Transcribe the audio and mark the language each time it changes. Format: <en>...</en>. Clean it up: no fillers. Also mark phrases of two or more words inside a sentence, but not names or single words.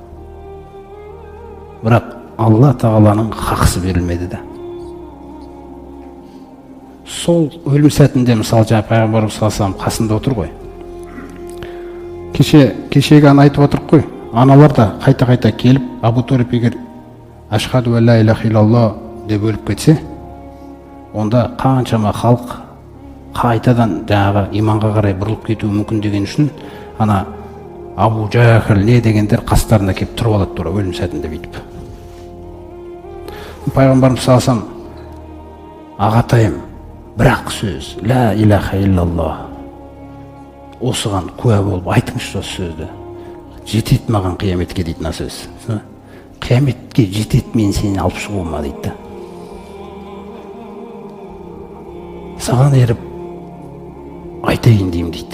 <kk>Бірақ Алла тағаланың хақысы берілмеді да. Сол өлім сәтінде мысалы жаңа пайғамбарымыз саллаллаху қасында отыр ғой. Кешегі ана айтып отыр ғой. Аналар да қайта келіп, Абу Талиб егер</kk> <ar>أشهد لا إله إلا الله</ar> <kk>деп өліп кетсе, онда қаншама халық қайтадан жаңағы иманға қарай бұрылып кетуі мүмкін деген үшін ана Абу Жахал не дегендер қастарына келіп тұрып алады тура өлім сәтінде бүйтіп. Пайғамбарымыз салсам, ағатайым, бірақ сөз,</kk> <ar>لا إله إلا الله,</ar> <kk>осыған куә болып айтыңызшы осы сөзді. Жетет маған қияметке дейді мына сөз. Қияметке жетет мен сені алып шығуыма дейді. Саған еріп айтайын деймін дейді.</kk>